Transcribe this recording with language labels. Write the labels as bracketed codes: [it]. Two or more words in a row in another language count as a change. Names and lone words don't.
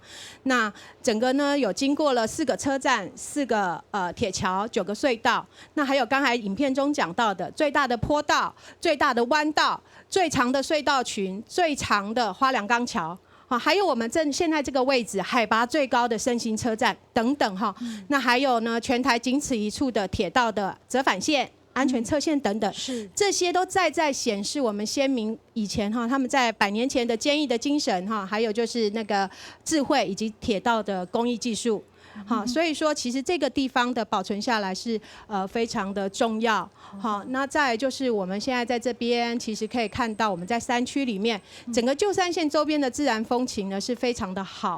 [zh] 那整個呢有經過了4個車站、4個鐵橋、9個隧道，那還有剛才影片中講到的最大的坡道、最大的彎道、最長的隧道群、最長的花梁鋼橋。還有我們現在這個位置海拔最高的聖心車站等等哈，那還有呢全台僅此一處的鐵道的折返線、安全側線等等，這些都在顯示我們先民以前哈他們在100年前的堅毅的精神哈，還有就是那個智慧以及鐵道的工藝技術。好，所以說其實這個地方的保存下來是非常的重要。好，那再來就是我們現在在這邊其實可以看到我們在山區裡面整個舊山線周邊的自然風情呢是非常的好。